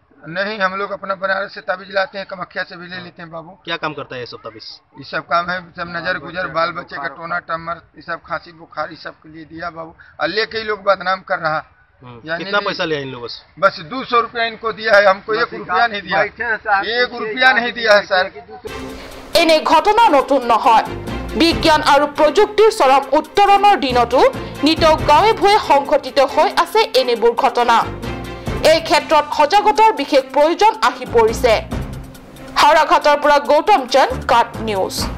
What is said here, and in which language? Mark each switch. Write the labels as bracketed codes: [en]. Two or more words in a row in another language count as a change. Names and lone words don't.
[hi] नहीं हम लोग अपना बनारस से ताबीज लाते हैं कामाख्या से भी ले लेते हैं बाबू क्या काम करता है ये सब ताबीज ये सब काम है सब नजर गुजर बाल बच्चे का टोना टमर ये सब खांसी बुखार ये सब के लिए दिया बाबू और लेके ही लोग बदनाम कर रहा कितना पैसा लिया इन लोगों से बस 200 रुपया इनको दिया है हमको 1 रुपया नहीं दिया 1 रुपया नहीं दिया है सर [as] এনে ঘটনা নতুন নহয় বিজ্ঞান আৰু প্ৰযুক্তিৰ চৰম উত্তৰণৰ দিনতো নিতৌ গাঁৱে ভূঞে সংঘটিত হৈ আছে এনেবোৰ ঘটনা এই ক্ষেত্ৰত সজাগতাৰ বিশেষ প্ৰয়োজন আহি পৰিছে। হাওৰাঘাটৰ পৰা গৌতম চন্দ, কাট নিউজ।